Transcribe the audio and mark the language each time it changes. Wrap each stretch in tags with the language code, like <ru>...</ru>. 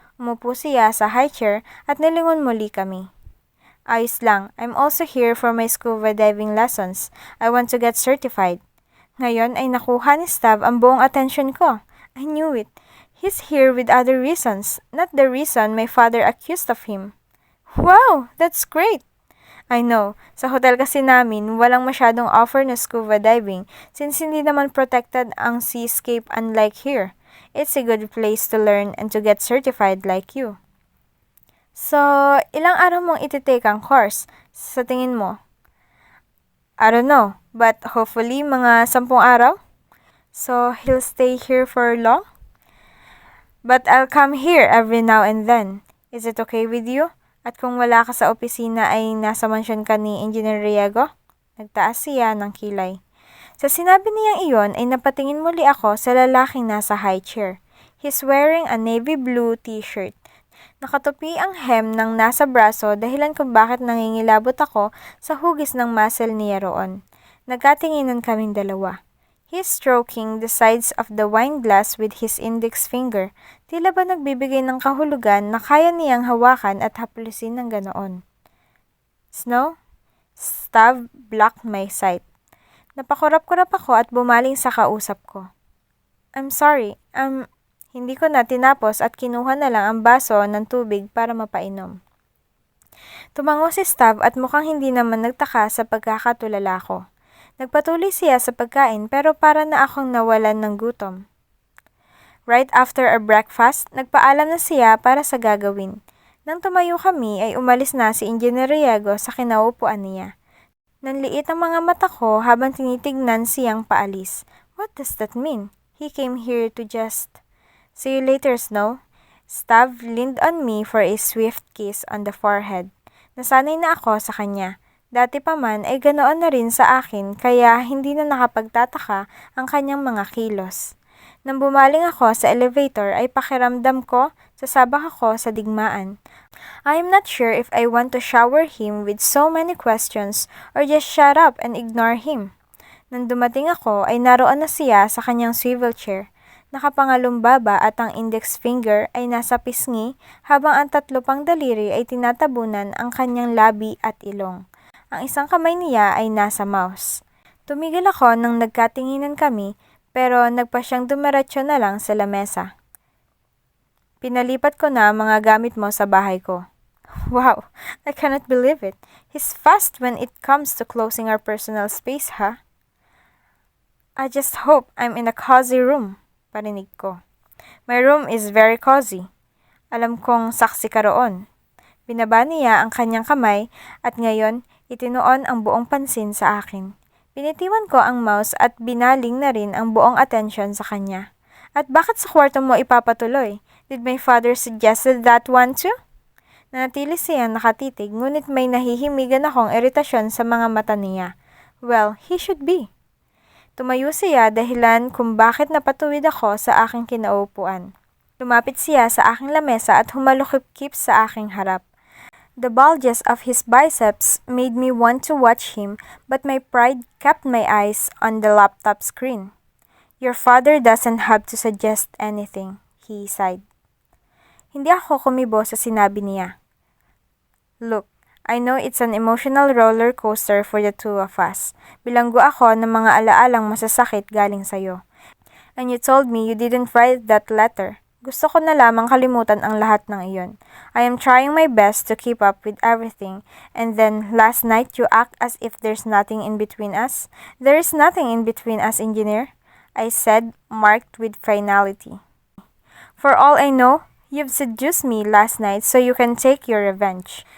<tl>Umupo siya sa high chair at nilingon muli kami. Ayos lang,</tl> <en>I'm also here for my scuba diving lessons. I want to get certified.</en> <tl>Ngayon ay nakuha ni Stav ang buong atensyon ko.</tl> <en>I knew it. He's here with other reasons, not the reason my father accused of him. Wow, that's great! I know,</en> <tl>sa hotel kasi namin, walang masyadong</tl> <en>offer na scuba diving since</en> <tl>hindi naman</tl> <en>protected ang seascape unlike here. It's a good place to learn and to get certified like you.</en> <tl>So, ilang araw mong ititake ang course sa tingin mo?</tl> <en>I don't know, but hopefully</en> <tl>mga 10 araw?</tl> <en>So, he'll stay here for long? But I'll come here every now and then. Is it okay with you?</en> <tl>At kung wala ka sa opisina ay nasa mansyon ka ni Engineer Riego? Nagtaas siya ng kilay. Sa sinabi niyang iyon ay napatingin muli ako sa lalaking nasa high chair.</tl> <en>He's wearing a navy blue t-shirt.</en> <tl>Nakatupi ang hem ng nasa braso dahilan kung bakit nangingilabot ako sa hugis ng muscle niya roon. Nagkatinginan kaming dalawa.</tl> <en>He's stroking the sides of the wine glass with his index finger.</en> <tl>Tila ba nagbibigay ng kahulugan na kaya niyang hawakan at haplusin ng ganoon. Snow?</tl> <en>Stav blocked my sight.</en> <tl>Napakurap-kurap ako at bumaling sa kausap ko.</tl> <en>I'm sorry,</en> <tl>hindi ko na tinapos at kinuha na lang ang baso ng tubig para mapainom. Tumango si Stav at mukhang hindi naman nagtaka sa pagkakatulala ko. Nagpatuloy siya sa pagkain pero para na akong nawalan ng gutom.</tl> <en>Right after our breakfast,</en> <tl>nagpaalam na siya para sa gagawin. Nang tumayo kami ay umalis na si Engineer Riego sa kinaupuan niya. Nanliit ang mga mata ko habang tinitignan siyang paalis.</tl> <en>What does that mean? He came here to just... See you later, Snow. Stav leaned on me for a swift kiss on the forehead.</en> <tl>Nasanay na ako sa kanya. Dati pa man ay ganoon na rin sa akin kaya hindi na nakapagtataka ang kanyang mga kilos. Nang bumaling ako sa elevator ay pakiramdam ko sasabak ako sa digmaan.</tl> <en>I am not sure if I want to shower him with so many questions or just shut up and ignore him.</en> <tl>Nang dumating ako ay naroon na siya sa kanyang swivel chair. Nakapangalumbaba at ang index finger ay nasa pisngi habang ang tatlo pang daliri ay tinatabunan ang kanyang labi at ilong. Ang isang kamay niya ay nasa mouse. Tumigil ako nang nagkatinginan kami pero nagpa siyang dumiretso na lang sa lamesa. Pinalipat ko na mga gamit mo sa bahay ko.</tl> <en>Wow, I cannot believe it. He's fast when it comes to closing our personal space, huh? I just hope I'm in a cozy room,</en> <tl>parinig ko.</tl> <en>My room is very cozy.</en> <tl>Alam kong saksi ka roon. Binaba niya ang kanyang kamay at ngayon itinoon ang buong pansin sa akin. Binitiwan ko ang mouse at binaling na rin ang buong atensyon sa kanya. At bakit sa kwarto mo ipapatuloy?</tl> <en>Did my father suggested that one too?</en> <tl>Nanatili siyang nakatitig ngunit may nahihimigan akong iritasyon sa mga mata niya.</tl> <en>Well, he should be.</en> <tl>Tumayo siya dahilan kung bakit napatuwid ako sa aking kinaupuan. Lumapit siya sa aking lamesa at humalukip-kip sa aking harap.</tl> <en>The bulges of his biceps made me want to watch him, but my pride kept my eyes on the laptop screen. Your father doesn't have to suggest anything, he sighed.</en> <tl>Hindi ako kumibo sa sinabi niya.</tl> <en>Look, I know it's an emotional roller coaster for the two of us.</en> <tl>Bilanggo ako ng mga alaalang masasakit galing sa'yo.</tl> <en>And you told me you didn't write that letter.</en> <tl>Gusto ko na lamang kalimutan ang lahat ng iyon.</tl> <en>I am trying my best to keep up with everything, and then last night you act as if there's nothing in between us. There is nothing in between us, Engineer, I said, marked with finality. For all I know, you've seduced me last night so you can take your revenge.</en>